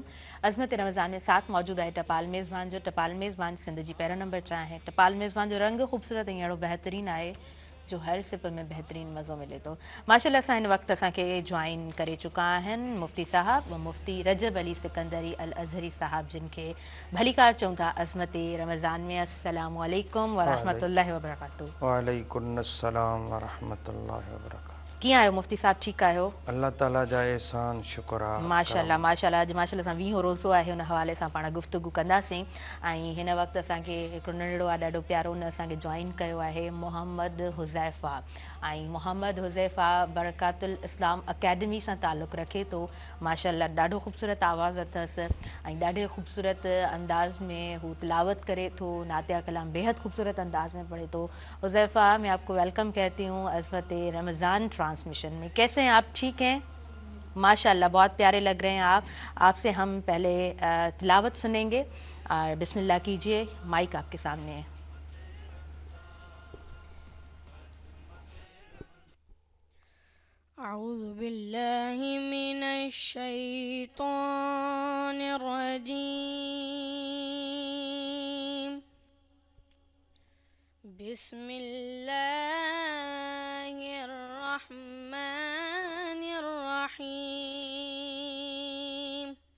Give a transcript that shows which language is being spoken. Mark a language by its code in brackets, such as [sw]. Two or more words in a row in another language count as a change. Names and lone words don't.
[sd] अज़मत रमज़ान में साथ मौजूदु आहे टपाल मेज़बान जो। टपाल मेज़बान सिंध जी पहिरियों नंबर चाहे। टपाल मेज़बान जो रंग ख़ूबसूरत ऐं अहिड़ो बहितरीनु आहे जो हर सिप में बेहतरीन मज़ो मिले थो। माशाअल्लाह सां हिन वक़्तु असांखे जॉइन करे चुका आहिनि मुफ्ती साहब मुफ्ती रजब अली सिकंदरी अल अज़हरी साहब, जिन खे भली कार चऊं था अज़मत रमज़ान में। [ar] السلام عليكم ورحمة الله وبركاته. وعليكم السلام ورحمة الله وبركاته. [sd] कीअं आहियो मुफ्ती साहब, ठीकु आहियो? अल्लाह ताला जा एहसान शुक्र आहे। माशाअल्लाह माशाअल्लाह। अॼु माशाअल्लाह सां 20 रोज़ो आहे, हुन हवाले सां पाण गुफ़्तगू कंदासीं। ऐं हिन वक़्तु असांखे हिकिड़ो नंढड़ो आहे ॾाढो प्यारो, हुन असांखे जॉइन कयो आहे मोहम्मद हुज़ैफ़ा। ऐं मोहम्मद हुज़ैफ़ा बरकातुल इस्लाम अकेडमी सां ताल्लुक़ु रखे थो। माशाअल्लाह ॾाढो ख़ूबसूरत आवाज़ु अथसि ऐं ॾाढे ख़ूबसूरत अंदाज़ में हू तिलावत करे थो। नातिया कलाम बेहद ख़ूबसूरत अंदाज़ में पढ़े थो। [ur] حذیفہ، میں آپ کو ویلکم کہتی ہوں عظمت رمضان ٹرانسمیشن میں. کیسے ہیں آپ? ٹھیک ہیں ماشاءاللہ، بہت پیارے لگ رہے ہیں آپ. آپ سے ہم پہلے تلاوت سنیں گے اور بسم اللہ کیجیے، مائک آپ کے سامنے ہے. [ar] أعوذ بالله من الشيطان الرجيم. بسم الله الرحمن الرحيم.